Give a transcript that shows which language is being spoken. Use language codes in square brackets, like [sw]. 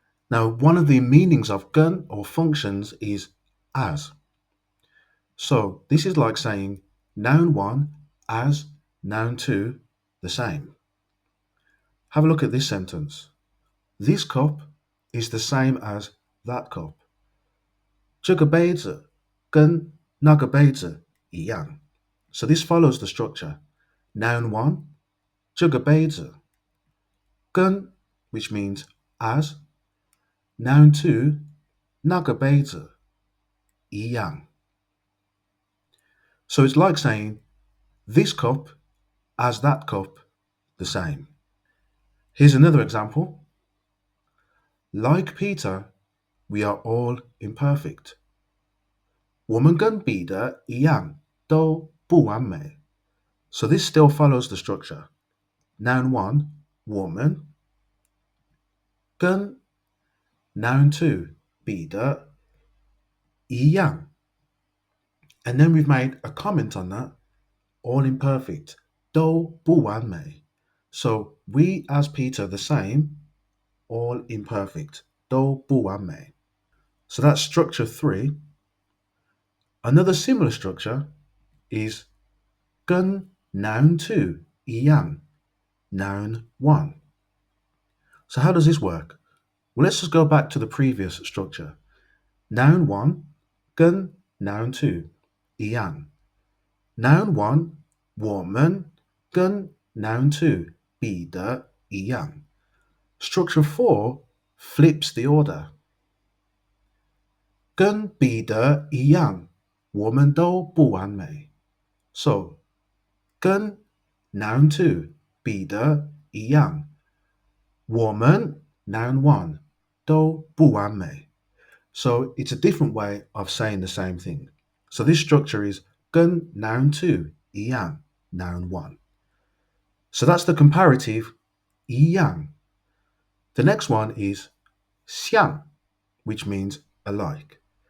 [en] Now one of the meanings of 跟 or functions is as. So this is like saying noun 1 as noun 2 the same. Have a look at this sentence. This cup is the same as that cup. [zh] 这个杯子跟那个杯子一样. [en] So this follows the structure. Noun 1, [zh] 这个杯子, [en] 跟 which means as, noun 2, [zh] 那个杯子一样. [en] So it's like saying this cup as that cup the same. Here's another example. Like Peter, we are all imperfect. [zh] 我们跟彼得一样都不完美. [en] So this still follows the structure. Noun 1, 我们, 跟 noun 2, 彼得, 一样. And then we've made a comment on that, all imperfect, [zh] 都不完美. [en] So we as Peter the same, all imperfect. [zh] 都不完美. [en] So that's structure 3. Another similar structure is 跟 noun 2 一样, noun 1. So how does this work? Well, let's just go back to the previous structure. Noun 1 跟 noun 2一样. Noun 1我们跟 noun 2 [zh] 比的一样. [en] Structure 4 flips the order. [zh] 跟比的一样，我们都不完美. So 跟 noun 2比的一样，我们 noun 1都不完美. [en] So it's a different way of saying the same thing. So this structure is 跟 noun 2一样 noun 1. So that's the comparative 一样. The next one is 像, which means alike.